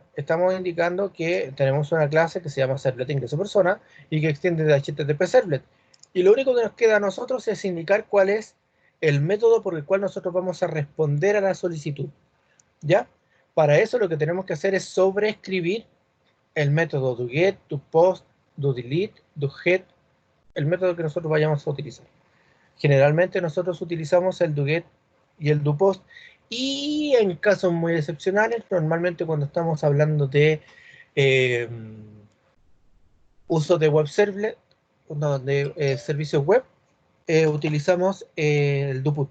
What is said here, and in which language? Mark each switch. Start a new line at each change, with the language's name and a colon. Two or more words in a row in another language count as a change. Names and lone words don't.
Spanish: Estamos indicando que tenemos una clase que se llama servlet ingreso persona y que extiende de HTTP servlet. Y lo único que nos queda a nosotros es indicar cuál es el método por el cual nosotros vamos a responder a la solicitud. ¿Ya? Para eso lo que tenemos que hacer es sobreescribir el método doGet, doPost, doDelete, doHead, el método que nosotros vayamos a utilizar. Generalmente nosotros utilizamos el doGet y el doPost, y en casos muy excepcionales, normalmente cuando estamos hablando de uso de
English: web servlet,
Spanish: no, de servicios web, utilizamos el doput.